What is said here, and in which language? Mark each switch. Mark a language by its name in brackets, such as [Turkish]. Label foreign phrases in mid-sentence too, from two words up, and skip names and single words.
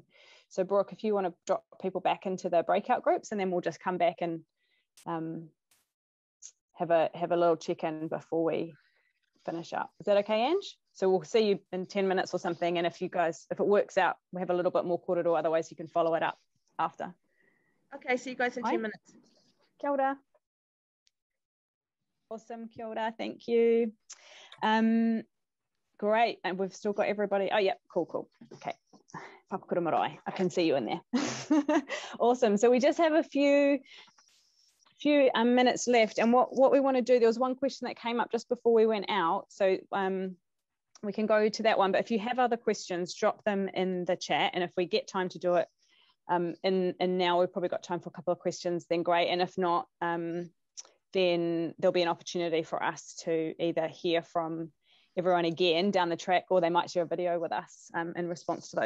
[English] So Brooke, if you want to drop people back into the breakout groups, and then we'll just come back and have a little check-in before we finish up. Is that okay, Ange? So we'll see you in 10 minutes or something, and if it works out, we have a little bit more kōrero, otherwise you can follow it up after. Okay, see you guys in 10 minutes. [Māori] Kia ora. Awesome, kia ora, [English] thank you. Great, and we've still got everybody. Oh yeah, cool. Okay, whakakura marae, I can see you in there. Awesome, so we just have a few minutes left, and what we want to do, there was one question that came up just before we went out, so we can go to that one, but if you have other questions, drop them in the chat, and if we get time to do it and now we've probably got time for a couple of questions, then great, and if not, then there'll be an opportunity for us to either hear from everyone again down the track, or they might share a video with us in response to those.